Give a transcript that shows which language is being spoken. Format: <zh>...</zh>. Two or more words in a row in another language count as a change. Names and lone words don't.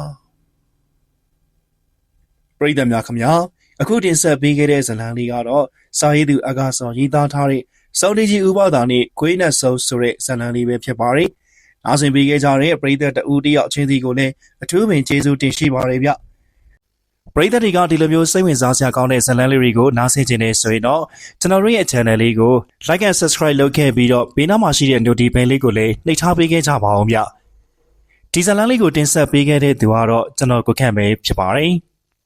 <my>ပရိသတ်များခင်ဗျာအခုတင်ဆက်ပေးခဲ့တဲ့ဇာတ်လမ်းလေးကတော့စာရေးသူအကားစောရေးသားထားတဲ့စောင်းတီကြီးဥ ပဒါနဲ့ခွေးနဲ့ဆုံဆိုတဲ့ဇာတ်လမ်းလေးပဲဖြစ်ပါတယ်။နားဆင်ပေးခဲ့ကြတဲ့ပရိသတ်တဦးတယောက်ချင်းစီကိုလည်းအထူးပင်ကျေးဇူးတင်ရှိပါတယ်ဗျ။ပရိသတ်တွေကဒီလိုမျိုးစိတ်ဝင်စားစရာကောင်းတဲ့ဇာတ်လမ်းလေးတွေကိုနားဆင်ကြနေဆိုရင်တော့ကျွန်တော်တို့ရဲ့ channel လေးကို</my> <en>like and subscribe</en> <my>လုပ်ခဲ့ပြီးတော့ဘေးနားမှာရှိတဲ့ notification လေးကိုလည်းနှိပ်ထားပေးခဲ့ကြပါအောင်ဗျ။ဒီဇာတ်လမ်းလေးကိုတင်ဆက်ပေးခဲ့တဲ့သူကတော့ကျွန်တော်ကိုခန့်ပဲဖြစ်ပါတယ်။</my>